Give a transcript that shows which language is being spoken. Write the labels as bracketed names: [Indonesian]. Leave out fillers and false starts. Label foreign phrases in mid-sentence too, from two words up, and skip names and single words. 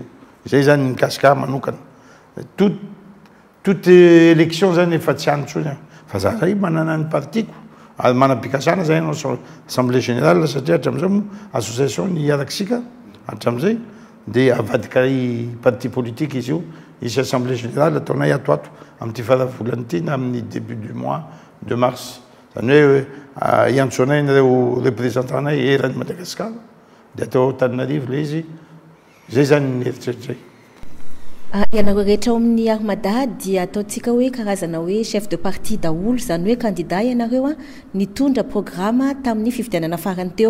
[Malagasy] Zay zany mikasika manokana. [French] Toute élection [Malagasy] zany efa tsy hany intsony aho. Fa za zay manana ny partiko ary manam-pikasana zay anao [French] assemblée générale [Malagasy] satria hatramin'izao moa association ny arakisika hatramin'izay dia avadika [French] parti politique [Malagasy] izy io isy [French] assemblée générale [Malagasy] ataonay atoato amin'ity faravolan'ny ity na amin'ny [French] début du mois de mars. [Malagasy] Zany hoe iantsoanay nareo représentantanay eran'ny Madagasikara dia atao Antananarivo le izy. Zay zany ny eritreritray. Ianareo rehetra ao amin'ny armada dia ataontsika hoe karazana hoe [French] chef de parti [Malagasy] daholo, zany hoe candidat ianareo nitondra programme tamin'ny fifidianana farany teo.